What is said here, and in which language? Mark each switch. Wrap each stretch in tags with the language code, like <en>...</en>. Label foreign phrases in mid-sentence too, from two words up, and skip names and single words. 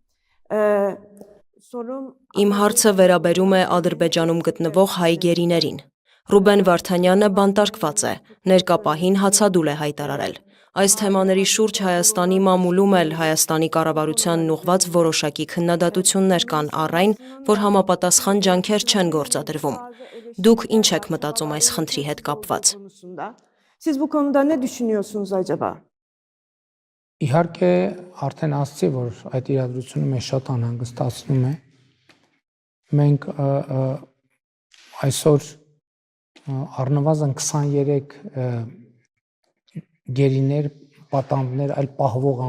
<hy>Իմ հարցը վերաբերում է Ադրբեջանում գտնվող հայ գերիներին։ Ռուբեն Վարդանյանը բանտարկված է, ներկա պահին հացադուլ է հայտարարել։ Այս թեմաների շուրջ Հայաստանի մամուլում էլ Հայաստանի կառավարությանն ուղղված որոշակի քննադատություններ կան առ այն, որ համապատասխան ջանքեր չեն գործադրվում։ Դուք ինչ եք մտածում այս խնդրի հետ կապված։</hy> <tr>Siz bu konuda ne düşünüyorsunuz acaba?</tr> <hy>Իհարկե արդեն ասացի, որ այդ իրադրությունը մեզ շատ անհանգստացնում է։ Մենք այսօր առնվազն 23 գերիներ, պատանդներ, այլ պահվող</hy>